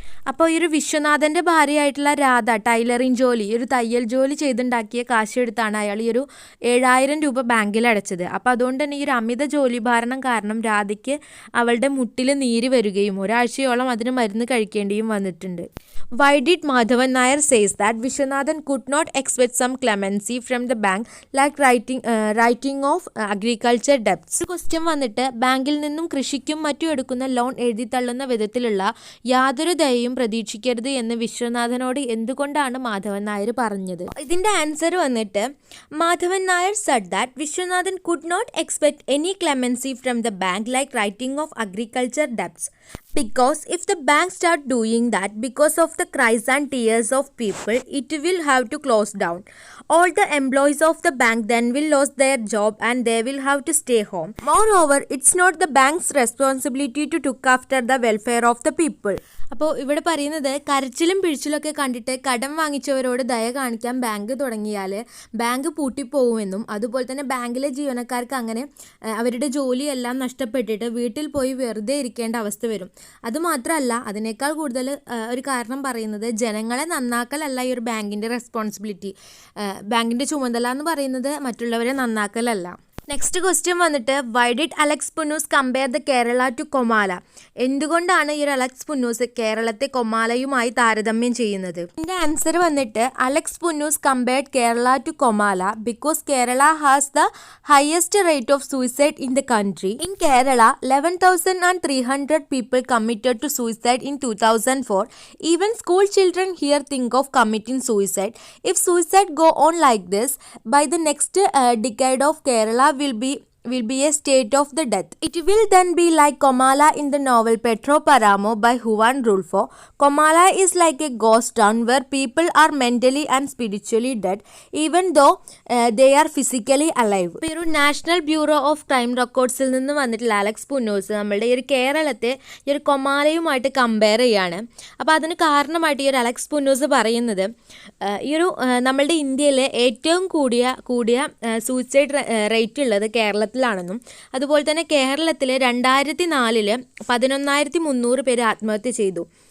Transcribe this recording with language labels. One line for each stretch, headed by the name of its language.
Malayalam: അപ്പോൾ ഈ ഒരു വിശ്വനാഥൻ്റെ ഭാര്യയായിട്ടുള്ള രാധ ടൈലറിങ് ജോലി ഒരു തയ്യൽ ജോലി ചെയ്തുണ്ടാക്കിയ കാശ് എടുത്താണ് അയാൾ ഈ ഒരു 7,000 രൂപ ബാങ്കിൽ അടച്ചത്. അപ്പോൾ അതുകൊണ്ട് തന്നെ ഈ ഒരു അമിത ജോലിഭാരണം കാരണം രാധയ്ക്ക് അവളുടെ മുട്ടിൽ നീര് വരികയും ഒരാഴ്ചയോളം അതിന് മരുന്ന് കഴിക്കേണ്ടിയും വന്നിട്ടുണ്ട്.
English: Why did Madhavan Nair says that Vishwanathan could not expect some clemency from the bank like writing off agriculture debts?
Malayalam: Question വന്നിട്ട് ബാങ്കിൽ നിന്നും കൃഷിക്കും മറ്റും എടുക്കുന്ന ലോൺ എഴുതി തള്ളുന്ന വിധത്തിലുള്ള യാതൊരു ദയയും പ്രതീക്ഷിക്കരുത് എന്ന് വിശ്വനാഥനോട് എന്തുകൊണ്ടാണ് മാധവൻ നായർ പറഞ്ഞത്?
English: ഇതിൻ്റെ ആൻസർ വന്നിട്ട് Madhavan Nair said that Vishwanathan could not expect any clemency from the bank like writing off agriculture debts. Because if the bank start doing that because of the cries and tears of people, it will have to close down. All the employees of the bank then will lose their job and they will have to stay home. Moreover, it's not the bank's responsibility to look after the welfare of the people.
Malayalam: അപ്പോൾ ഇവിടെ പറയുന്നത് കരച്ചിലും പിഴിച്ചിലൊക്കെ കണ്ടിട്ട് കടം വാങ്ങിച്ചവരോട് ദയ കാണിക്കാൻ bank തുടങ്ങിയാൽ bank പൂട്ടിപ്പോകുമെന്നും അതുപോലെ തന്നെ ബാങ്കിലെ ജീവനക്കാർക്ക് അങ്ങനെ അവരുടെ ജോലിയെല്ലാം നഷ്ടപ്പെട്ടിട്ട് വീട്ടിൽ പോയി വെറുതെ ഇരിക്കേണ്ട അവസ്ഥ വരും. അതുമാത്രമല്ല അതിനേക്കാൾ കൂടുതൽ ഒരു കാരണം പറയുന്നത് ജനങ്ങളെ നന്നാക്കലല്ല ഈ ഒരു ബാങ്കിൻ്റെ റെസ്പോൺസിബിലിറ്റി. ബാങ്കിൻ്റെ ചുമതല എന്ന് പറയുന്നത് മറ്റുള്ളവരെ നന്നാക്കലല്ല.
English: Next question വന്നിട്ട് why did Alex Punnoose compare the Kerala to Comala.
Malayalam: എന്തുകൊണ്ടാണ് ഈ ഒരു അലക്സ് പുന്നൂസ് കേരളത്തെ കൊമാലയുമായി താരതമ്യം ചെയ്യുന്നത്?
English: ഇതിൻ്റെ ആൻസർ വന്നിട്ട് Alex Punnoose compared Kerala to Comala because Kerala has the highest rate of suicide in the country. In Kerala 11,300 people committed to suicide in 2004. Even school children here think of committing suicide. If suicide go on like this, by the next decade of Kerala will be a state of the death. It will then be like Comala in the novel Petro Paramo by Juan Rulfo. Comala is like a ghost town where people are mentally and spiritually dead even though they are physically alive.
Malayalam: ഇപ്പോൾ ഒരു national bureau of crime റെക്കോർഡ്സിൽ നിന്ന് വന്നിട്ടുള്ള Alex Punnoose നമ്മളുടെ ഈ ഒരു കേരളത്തെ ഈ ഒരു കൊമാലയുമായിട്ട് കമ്പയർ ചെയ്യാണ്. അപ്പോൾ അതിന് കാരണമായിട്ട് ഈ ഒരു അലക്സ് പുന്നൂസ് പറയുന്നത് ഈ ഒരു നമ്മളുടെ ഇന്ത്യയിലെ ഏറ്റവും കൂടിയ സൂയിസൈഡ് റേറ്റ് ഉള്ളത് കേരളത്തിലാണെന്നും അതുപോലെ തന്നെ കേരളത്തിൽ 2004 11,300 പേര് ആത്മഹത്യ ചെയ്തു.